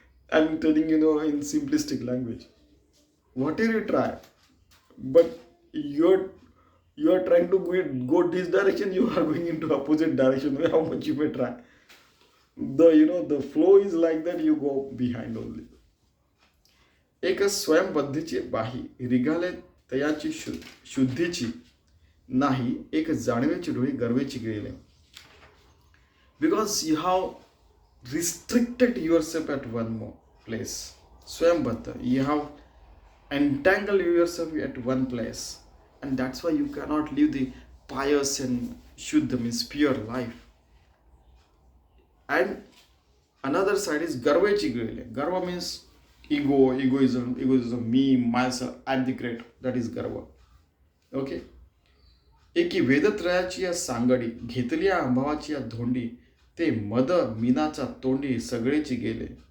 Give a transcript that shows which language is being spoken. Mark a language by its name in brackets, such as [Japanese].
[English] I'm telling in simplistic language. Whatever you try, but you're trying to go this direction, you are going into opposite direction. How much you may try, the flow is like that. You go behind only. [Marathi] एक स्वयंबद्धीची बाही रिगाले तयाची शुद्धीची नाही एक जाणवेची डोळी गर्वेची गिळले. [English] Because you have restricted yourself at one more place. Swayambhatta, you have entangled yourself at one place, and that's why you cannot live the pious and shuddha means pure life. And another side is garvechi grile. Garva means egoism, me, myself, I'm the great. That is garva. Okay. [Marathi] एकी वेदत्रयाची या सांगडी घेतली या अंभावाची या धोंडी ते मद मीनाचा तोंडी सगळेची गेले.